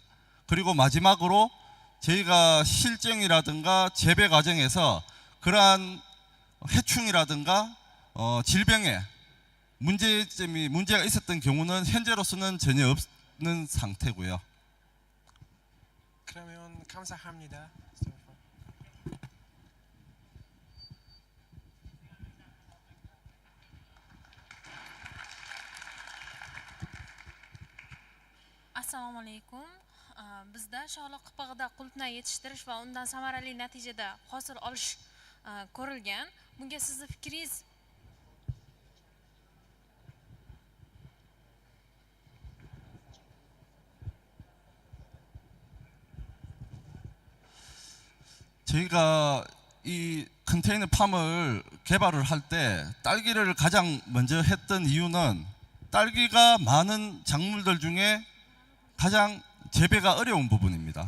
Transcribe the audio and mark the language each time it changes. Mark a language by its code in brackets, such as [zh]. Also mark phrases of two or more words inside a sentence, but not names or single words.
[ko] 그리고 마지막으로 저희가 실정이라든가 재배 과정에서 그러한 해충이라든가 질병에 문제가 있었던 경우는 현재로서는 전혀 없는 상태고요. 그러면 감사합니다. [uz] Assalomu alaykum. Bizda shohli qipig'ida qulupnay yetishtirish va undan samarali natijada hosil olish ko'rilgan. Bunga sizning fikringiz? [ko] 저희가 이 컨테이너 팜을 개발을 할 때 딸기를 가장 먼저 했던 이유는 딸기가 많은 작물들 중에 가장 재배가 어려운 부분입니다.